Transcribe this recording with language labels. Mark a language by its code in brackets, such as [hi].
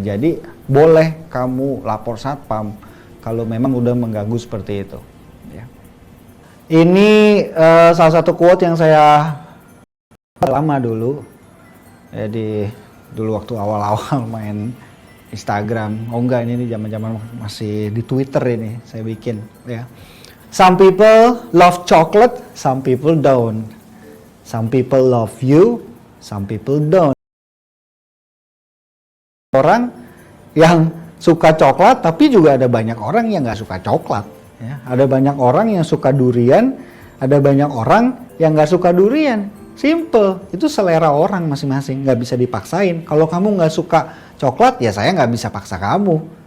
[id] Jadi boleh kamu lapor satpam kalau memang udah mengganggu seperti itu ya. Ini salah satu quote yang saya lama dulu ya, dulu waktu awal-awal main Instagram. Ini zaman-zaman masih di Twitter ini saya bikin ya. [en] Some people love chocolate, some people don't. Some people love you, some people don't. [id] Orang yang suka coklat, tapi juga ada banyak orang yang nggak suka coklat. Ya. Ada banyak orang yang suka durian, ada banyak orang yang nggak suka durian. Simple, itu selera orang masing-masing, nggak bisa dipaksain. Kalau kamu nggak suka coklat, ya saya nggak bisa paksa kamu.